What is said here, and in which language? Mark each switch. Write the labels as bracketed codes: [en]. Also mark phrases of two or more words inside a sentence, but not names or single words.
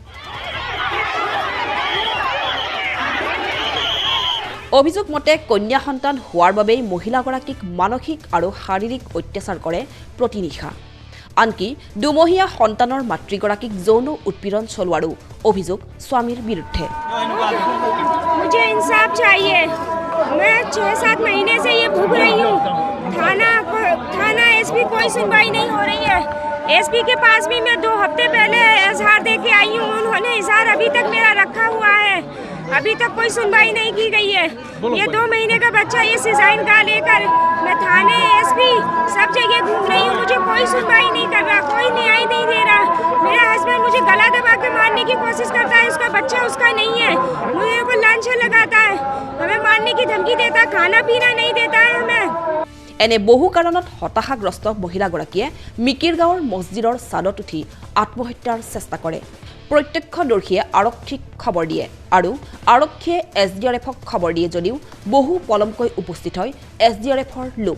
[as] অভিযোগ মতে কন্যা সন্তান হোৱাৰ বাবেই মহিলাগৰাকীক মানসিক আৰু শাৰীৰিক অত্যাচাৰ কৰে প্ৰতিনিশা। আনকি দুমহীয়া সন্তানৰ মাতৃগৰাকীক যৌন উৎপীড়ন চলোৱাৰো অভিযোগ স্বামীৰ বিৰুদ্ধে। [hi] मुझे इंसाफ चाहिए। मैं 6-7 महीने से ये भूख रही हूँ। थाना SP कोई सुनवाई नहीं हो रही है। SP के पास भी मैं 2 हफ्ते पहले इजहार दे के आई हूँ, उन्होंने इजहार अभी तक मेरा रखा हुआ है, अभी तक कोई सुनवाई नहीं की गई है। ये 2 महीने का बच्चा ये सिजाइन का लेकर मैं थाने SP सब जगह घूम रही हूँ, मुझे कोई सुनवाई नहीं कर रहा, कोई न्याय नहीं दे रहा। मेरा हस्बैंड मुझे गला दबा के मारने की कोशिश करता है, उसका बच्चा उसका नहीं है, मुझे को लांछन लगाता है, हमें मारने की धमकी देता है, खाना पीना नहीं देता है हमें। [as] এনে বহু কাৰণত হতাশাগ্ৰস্ত মহিলাগৰাকীয়ে মিকিৰগাঁৱৰ মছজিদৰ ছাদত উঠি আত্মহত্যাৰ চেষ্টা কৰে। প্ৰত্যক্ষদৰ্শীয়ে আৰক্ষীক খবৰ দিয়ে আৰু আৰক্ষীয়ে SDRFক খবৰ দিয়ে যদিও বহু পলমকৈ উপস্থিত হয় SDRFৰ লোক।